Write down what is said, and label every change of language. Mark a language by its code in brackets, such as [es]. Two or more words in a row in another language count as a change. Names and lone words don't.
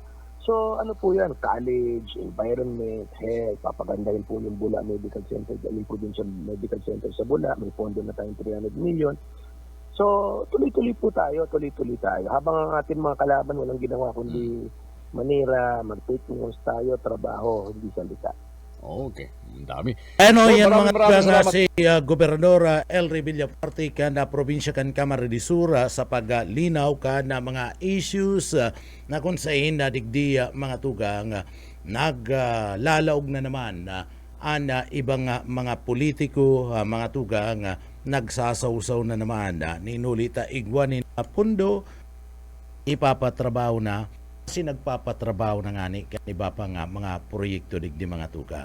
[tl] So ano po yan, college, environment, health, papagandahin po yung Bula Medical Center, galing po din sa Medical Center sa Bula, may pondo na tayong 300 million. So tuloy-tuloy po tayo, tuloy-tuloy tayo. Habang ang ating mga kalaban walang ginawa kundi manira, mag-take news tayo, trabaho, hindi salita. Okay, ang dami. Ano So, yan mga maraming tugang salamat. [bik] si Gobernadora Elry Villafuerte ka na probinsya kan Kamara de Sur sa paglinaw ka na mga issues na kung saan na digdi mga tugang naglalaog na naman ang ibang mga politiko, mga tugang nagsasawsaw na naman ninulita igwanin na pundo ipapatrabaho na kasi nagpapatrabaho na nga ni iba pa nga mga proyekto digdi mga tugang.